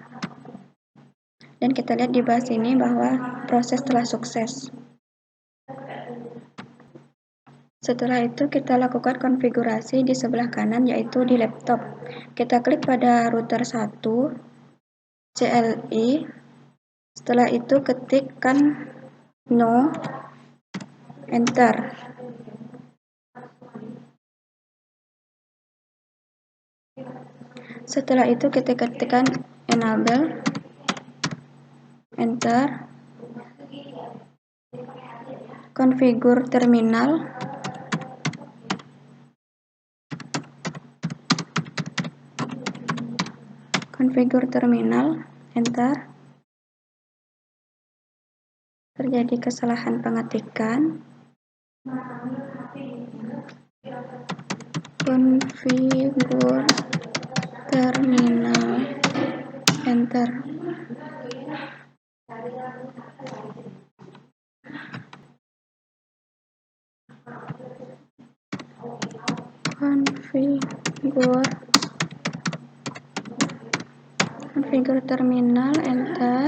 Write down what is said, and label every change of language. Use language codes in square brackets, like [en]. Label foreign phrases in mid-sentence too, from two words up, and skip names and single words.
[id] Dan kita lihat di bawah sini bahwa proses telah sukses. Setelah itu kita lakukan konfigurasi di sebelah kanan, yaitu di laptop. Kita klik pada router 1 CLI. Setelah itu ketikkan no, enter. Setelah itu kita ketikkan enable, enter. [en] Configure terminal. Configure terminal, enter. [id] Terjadi kesalahan pengetikan. [en] Configure terminal, enter. Configure terminal, enter.